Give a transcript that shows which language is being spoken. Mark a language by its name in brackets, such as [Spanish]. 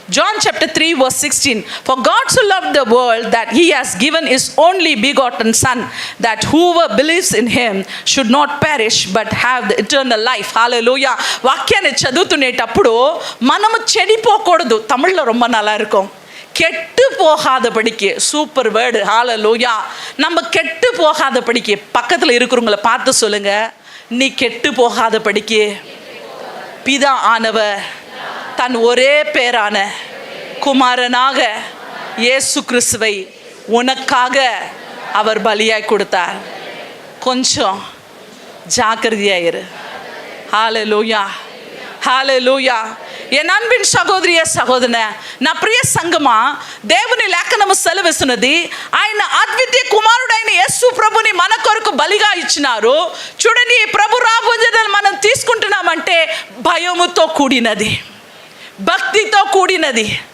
[English] John chapter 3:16 For God so loved the world that he has given his only begotten son, that whoever believes in him should not perish but have the eternal life. Hallelujah. [Telugu] వాక్యాన్ని చదువుతునేటప్పుడు మనము చెడిపోకూడదు. తమిళ్లో [Tamil] ரொம்ப நல்லா இருக்கும். கெட்டு போகாதபடிக்கு, super word. ஹalleluya. நம்ம கெட்டு போகாதபடிக்கு பக்கத்தில் இருக்கிறவங்கள பார்த்து சொல்லுங்க, நீ கெட்டு போகாதபடிக்கு பிதா ஆனவர் தன் ஒரே பேரான குமாரனாக இயேசு கிறிஸ்துவை உனக்காக அவர் பலியாய் கொடுத்தார். கொஞ்சம் ஜாக்கிரதையாயிரு. ஹalleluya, ஹalleluya. என் அன்பின் சகோதரிய [Telugu] సహోదరన, నా ప్రియ సంగమా, దేవుని లేఖనము సెలవిస్తున్నది ఆయన అద్వితీయ కుమారుడైన యేసు ప్రభుని మన కొరకు బలిగా ఇచ్చినారు. చూడండి, ఈ ప్రభు రాబోయేదని మనం తీసుకుంటున్నామంటే భయముతో కూడినది, భక్తితో కూడినది.